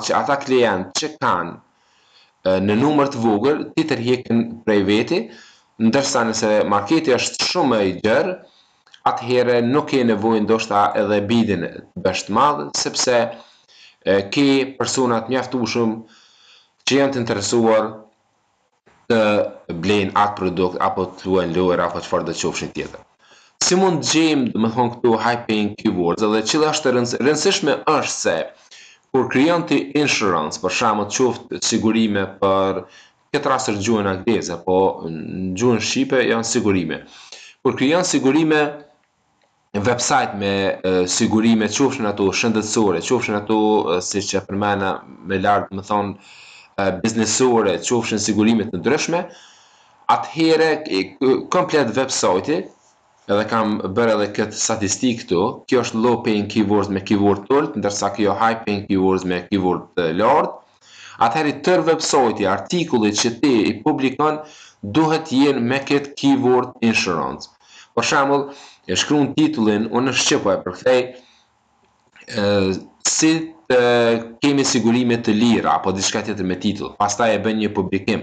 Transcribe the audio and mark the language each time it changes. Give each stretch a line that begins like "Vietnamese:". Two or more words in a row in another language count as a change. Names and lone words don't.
Albanian: që ata klientë që kanë në numër të vogël ti tërheqën prej veti, ndërsa nëse marketi është shumë më i gjerë, atëhere nuk ke nevojë ndoshta edhe bidin të bësh të madh, sepse ke persona të mjaftueshëm që janë të interesuar të blejnë atë produkt apo të luajnë lojra apo çfarë do të qofshin tjetër. Si mund të gjejmë domethënë këtu
English: high paying keywords,
Albanian: edhe cila është rëndësishme është se kur krijon ti insurance, për shembull qoftë sigurime për këtë rast është gjuhën angleze, po në gjuhën shqipe janë sigurime. Kur krijon sigurime website me sigurime, qofshin ato shëndetësore, qofshin ato siç e përmenda me lart, domethënë biznesore, qofshin sigurimet të ndryshme, atëhere komplet website-i, edhe kam bërë edhe këtë statistikë këtu, kjo është
English: low paying keywords
Albanian: me keyword të ulët, ndërsa kjo
English: high paying keywords
Albanian: me keyword të lartë. Atëherë tërë website-i, artikullit që ti i publikon duhet jenë me këtë keyword insurance. Për shembull, e shkruan titullin, unë në Shqip e përkthej si kemi sigurime të lira apo diçka tjetër me titull, pastaj e bën një publikim.